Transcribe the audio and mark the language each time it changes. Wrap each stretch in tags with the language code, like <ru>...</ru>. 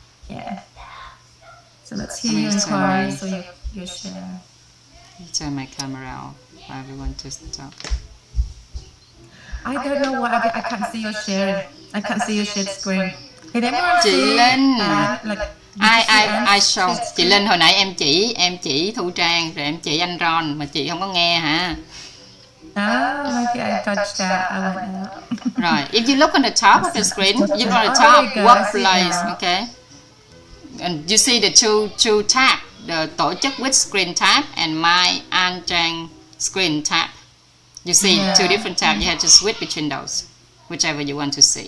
<en>Yeah. So let's hear your inquiries or your share. Turn my camera off for everyone to talk. I don't know why I can't see your share. I can't see your shared screen. Can everyone</en> <vi>Chị</vi> <en>see? Linh. Like,</en> <vi>ai show? Chị Linh hồi nãy em chỉ Thu Trang rồi em chỉ anh Ron mà chị không có nghe hả?</vi> <en>Maybe I touched that. I went out. Right. If you look on the top of the screen, you go to the top workplace, okay? And you see the two tab, the</en> <vi>tổ chức</vi> <en>with screen tab and my and Trang screen tab. You see two different tabs. You have to switch between those, whichever you want to see.</en>